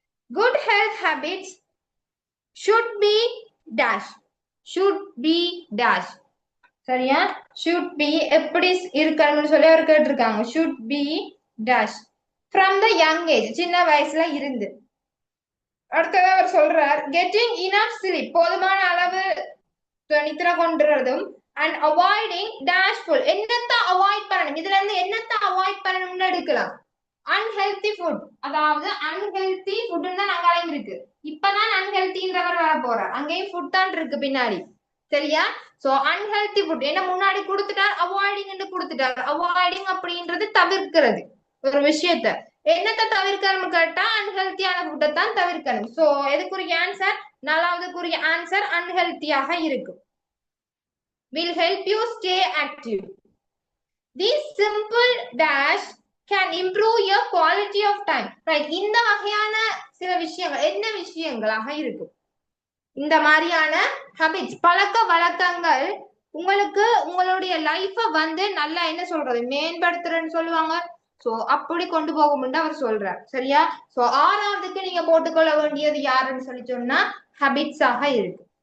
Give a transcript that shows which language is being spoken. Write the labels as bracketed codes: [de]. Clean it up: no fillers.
[en] good health habits should be dash. should be dash. [ta] சரியா [en] should be [ta] எப்படி இருக்கணும்னு சொல்லி அவர் கேட்டிருக்காங்க. [en] should be dash from the young age, [ta] சின்ன வயசுல இருந்து. அடுத்தது அவர் சொல்றார் [en] getting enough sleep, [ta] போதுமான அளவு நித்திரை கொண்டுறதும் [en] and avoiding டேஷ்ஃபுல், [ta] என்னத்தை அவாய்ட் பண்ணணும், இதுல இருந்து என்னத்தை அவாய்ட் பண்ணணும்னு எடுக்கலாம். அன்ஹெல்தி ஃபுட், அதாவது அன்ஹெல்தி ஃபுட்னு தான் அங்கேயும் இருக்கு, இப்பதான் அன்ஹெல்தின்றவர் வர போறார், அங்கேயும் ஃபுட் தான் இருக்கு பின்னாடி. சரியா சோ அன்ஹெல்தி ஃபுட் என்ன முன்னாடி கொடுத்துட்டார், அவாய்டிங் கொடுத்துட்டார். அவாய்டிங் அப்படின்றது தவிர்க்கிறது ஒரு விஷயத்த, என்னத்தை தவிர்க்கணும் கேட்டா அன்ஹெல்த்தியான ஃபுட்டை தான் தவிர்க்கணும். சோ எதுக்குரிய ஆன்சர், நாலாவதுக்குரிய ஆன்சர் அன்ஹெல்த்தியாக இருக்கும். [en] will help you stay active. These simple dash can improve your quality of time. [ta] Right, இந்த வகையான சில விஷயங்கள் என்ன விஷயங்களாக இருக்கும், இந்த மாதிரியான ஹாபிட்ஸ் பழக்க வழக்கங்கள் உங்களுக்கு உங்களுடைய லைஃப வந்து நல்லா என்ன சொல்றது மேம்படுத்துறேன்னு சொல்லுவாங்க. சோ அப்படி கொண்டு போகும்னு அவர் சொல்றார். சரியா சோ ஆறாவதுக்கு நீங்க போட்டுக்கொள்ள வேண்டியது யாருன்னு சொல்லி சொன்னா ஹாபிட்ஸ் ஆக இருக்கு.